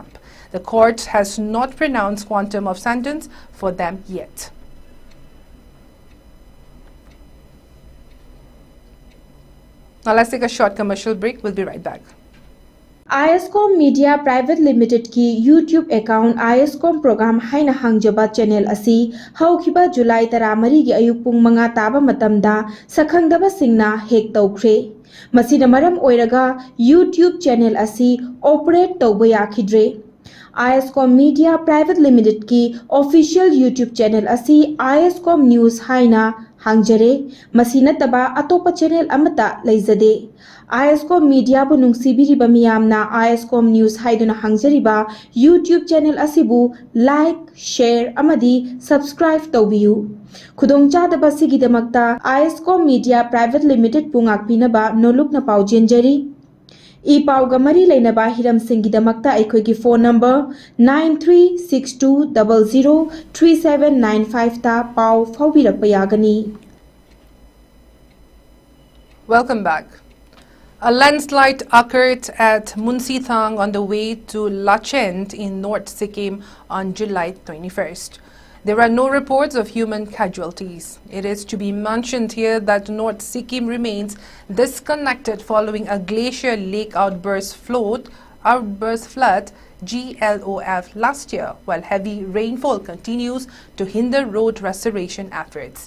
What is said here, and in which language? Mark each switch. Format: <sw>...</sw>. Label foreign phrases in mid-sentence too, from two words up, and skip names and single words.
<en>The court has not pronounced quantum of sentence for them yet. Now let's take a short commercial break. We'll be right back.</en> <mni>ISCOM Media Private Limited ki</mni> <en>YouTube account</en> <mni>ISCOM program haina hangjaba channel asi haukiba July 13 gi ayuk pung manga taba matamda sakhangdaba singna hek tawkhre. Masina maram oiraga</mni> <en>YouTube channel</en> <mni>asi operate tawba yakhidre. ISCOM Media Private Limited ki</mni> <en>official YouTube channel</en> <mni>asi ISCOM News haina hangjare. Masina taba atopa channel amata leizade. ISCOM Media bu nungsibiriba miyamna ISCOM News haiduna hangjariba</mni> <en>YouTube channel</en> <mni>asibu</mni> <en>like, share</en> <mni>amadi subscribe tawbiyu. Khudongchadaba sigidamakta ISCOM Media Private Limited pungakpinaba nolukna paujenjari. E-Pauga Mari Lainaba Hiram Singidamakta Aikogi</mni> <en>phone number</en> <mni>9362003795 ta Pau Faubirakpayagani.</mni> <en>Welcome back. A landslide occurred at Munsithang on the way to Lachend in North Sikkim on July 21st. There are no reports of human casualties. It is to be mentioned here that North Sikkim remains disconnected following a glacier lake outburst flood GLOF last year, while heavy rainfall continues to hinder road restoration efforts.</en>